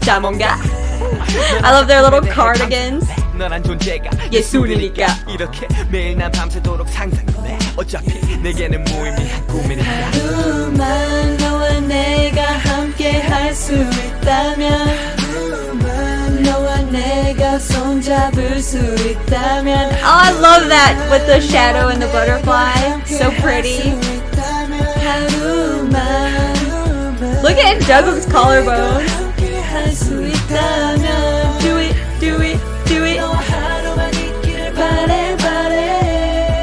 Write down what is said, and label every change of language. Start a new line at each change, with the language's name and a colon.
English: I love their little cardigans.
Korean: 너란 존재가 예술이니까 이렇게 매일 난 밤새도록 상상해 어차피 내게는 무의미한 꿈이니까 하루만 너와 내가 함께 할 수 있다면 하루만 너와 내가 손잡을 수 있다면
English: Oh, I love that with the shadow and the butterfly. So pretty.
Korean: 하루만
English: Look at Jungkook's collarbone.
Korean: 함께 할 수 있다면
English: Do it, do it, do it.
Korean: 너와 하루만 있기를 바래 바래